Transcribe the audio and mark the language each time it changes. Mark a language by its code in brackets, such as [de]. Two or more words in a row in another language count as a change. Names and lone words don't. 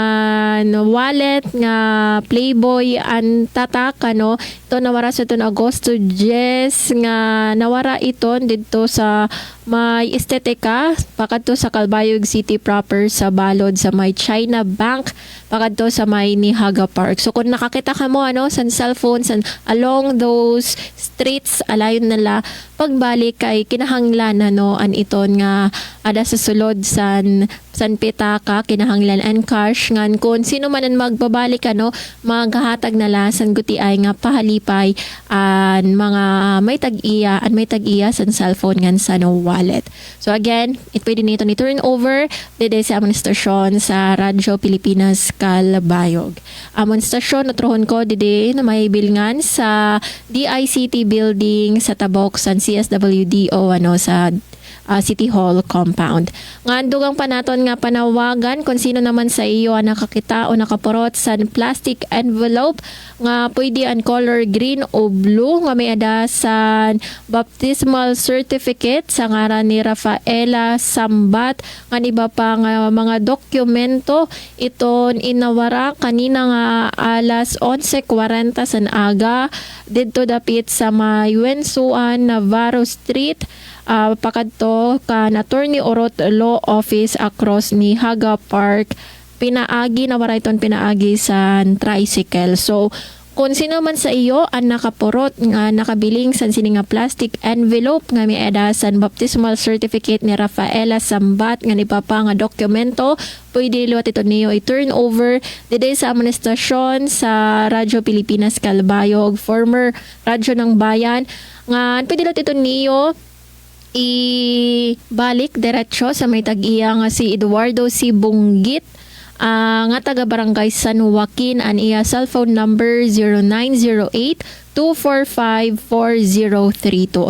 [war] wallet nga Playboy ang tatak ito nawara sa itong Agosto 10 nga nawara iton dito sa may estetika pakadto sa Kalbayog City proper sa balod sa may China Bank pakadto sa may Nihaga Park. So kung nakakita ka mo sa cellphones [en] along those streets [war] alayon nila pagbalik kay kinahanglan an iton nga ada sa sulod san pitaka kinahanglan and cash ngan kung sino man ang magbabalik maghahatag nala san gutiay nga pahalipay an mga may tag-iya san cellphone ngan sa wallet. So again, pwede nito ni turn over dede sa amon stasyon sa Radyo Pilipinas Kalbayog. Amon stasyon natrohon ko dede na may bilngan sa DICT building sa Tabok San CSWDO sa City Hall compound. Nga dugang panaton nga panawagan kung sino naman sa iyo ang nakakita o nakapurot sa [en] plastic envelope [war] nga pwede ang color green o blue nga may adasan [en] baptismal certificate [war] sa ngaran ni Rafaela Sambat nga iba pa nga mga dokumento iton inawara kanina nga alas 11:40 sa aga didto dapit sa may Wensuan Navarro Street pakadto kan Attorney Orot Law Office across ni Haga Park pinaagi sa tricycle. So kung sino man sa iyo ang nakapurot nga nakabiling sa sini nga [en] plastic envelope [war] nga may adasan [en] baptismal certificate [war] ni Rafaela Sambat nga ipapa nga dokumento pwede liwat ito niyo i-turn over dede sa amon estasyon sa Radyo Pilipinas Kalbayog former Radyo ng Bayan nga pwede liwat ito niyo ibalik diretso sa may tag-iya nga si Eduardo C. Bunggit nga taga Barangay San Joaquin an iya cellphone number 0908-245-4032.